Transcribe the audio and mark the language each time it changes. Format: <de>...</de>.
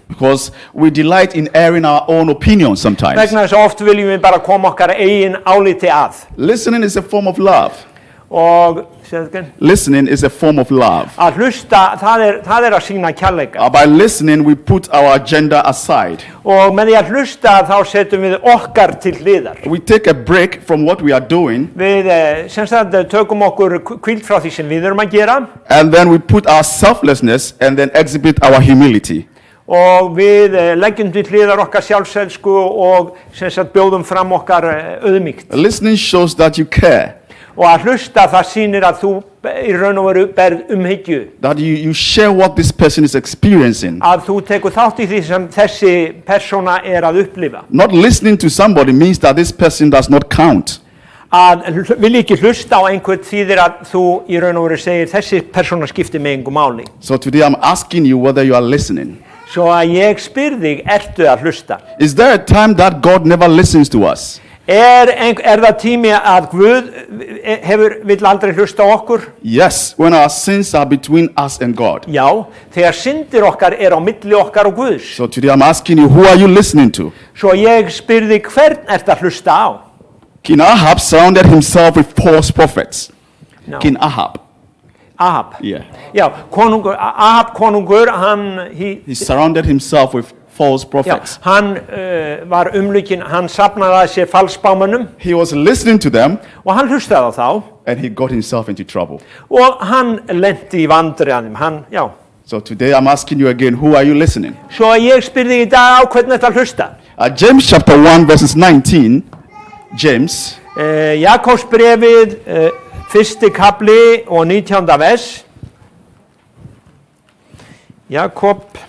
<en>Because we delight in airing our own opinions sometimes.</en> <is>Vegna þess að oft viljum við bara koma okkar eigin áliti að.</is> <en>Listening is a form of love.</en> <is>Og</is> <en>Listening is a form of love.</en> <is>að hlusta, það er að sýna kærleika.</is> <en>By listening, we put our agenda aside.</en> <is>Og með því að hlusta þá setjum við okkar til hliðar.</is> <en>We take a break from what we are doing.</en> <is>Við sem sagt tökum okkur hvíld frá því sem við erum að gera.</is> <en>And then we put our selflessness and then exhibit our humility.</en> <is>Og við leggjum til hliðar okkar sjálfselsku og sem sagt bjóðum fram okkar auðmýkt.</is> <en>Listening shows that you care.</en> <is>Og að hlusta það sýnir að þú í raun og veru berð umhyggju.</is> <en>That you share what this person is experiencing.</en> <is>Að þú tekur þátt í því sem þessi persóna er að upplifa.</is> <en>Not listening to somebody means that this person does not count.</en> <is>Að vilja ekki hlusta á einhvern þýðir að þú í raun og veru segir þessi persóna skiptir mig engu máli.</is> <en>So today I'm asking you whether you are listening.</en> <is>Svo að ég spyr þig, ertu að hlusta?</is> <en>Is there a time that God never listens to us?</en> <is>Er það tími að Guð vill aldrei hlusta á okkur?</is> <en>Yes, when our sins are between us and God.</en> <is>Já, þegar syndir okkar á milli okkar og Guðs.</is> <en>So today I'm asking you, who are you listening to?</en> <is>Svo ég spyr þig, hvern ertu að hlusta á?</is> <en>King Ahab surrounded himself with false prophets. No. King Ahab. Ahab. Yeah.</en> <is>Já, Ahab konungur,</is> <en>He surrounded himself with false prophets.</en> <is>Já, hann var umlukinn, hann safnaði að sér falsbámönnum.</is> <en>He was listening to them.</en> <is>Og hann hlustaði á þá.</is> <en>And he got himself into trouble.</en> <is>Og hann lenti í vandræðum, já.</is> <en>So today I'm asking you again, who are you listening?</en> <is>Svo ég spyr þig í dag á hvernig þetta hlusta.</is> <en>James chapter 1 verses 19. James.</en> <is>Jakobs brefið, fyrsti kapli og 19. vers. Jakob.</is>